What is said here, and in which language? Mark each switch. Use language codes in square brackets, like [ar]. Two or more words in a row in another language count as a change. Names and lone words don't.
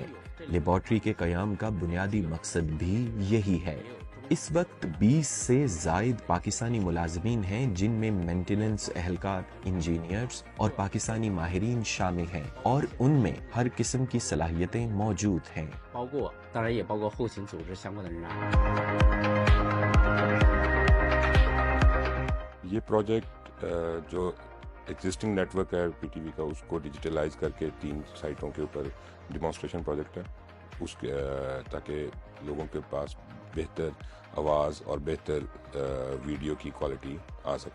[ur] لیبارٹری کے قیام کا بنیادی مقصد بھی یہی ہے۔ اس وقت 20 سے زائد پاکستانی ملازمین ہیں، جن میں مینٹیننس اہلکار، انجینئرز اور پاکستانی ماہرین شامل ہیں، اور ان میں ہر قسم کی صلاحیتیں موجود ہیں۔ [zh] 当然也包括后勤组织相关的人员。 [ur] یہ پروجیکٹ جو [en] existing network [ur] ہے PTV کا، اس کو ڈیجیٹلائز کر کے 3 سائٹوں کے اوپر [en] demonstration project [ur] ہے، اس کے تاکہ لوگوں کے پاس بہتر آواز اور بہتر ویڈیو کی کوالٹی آ سکے۔